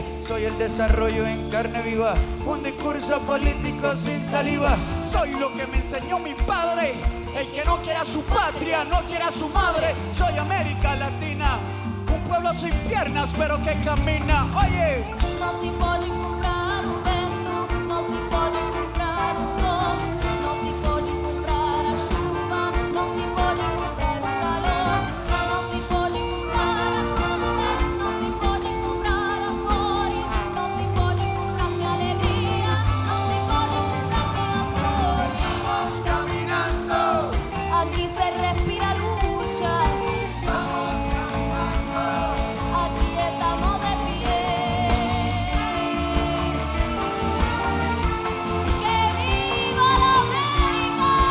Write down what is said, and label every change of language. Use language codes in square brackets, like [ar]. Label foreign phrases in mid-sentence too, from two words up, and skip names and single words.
[es] Soy el desarrollo en carne viva, un discurso político sin saliva. Soy lo que me enseñó mi padre, el que no quiera su patria, no quiera su madre. Soy América Latina, un pueblo sin piernas pero que camina. Oye, [it] no si può comprare un vento, non si può comprare un sol, non si può comprare chuva, non si può comprare un calor, non si può comprare [pt] as nuvens, [it] non si può comprare [pt] as cores, [it] non si può comprare [es] mi alegría, [it] non si può comprare [pt] as flores. [es] vamos caminando, Aquí se respira lucha, aquí estamos de pie. ¡Que viva la América!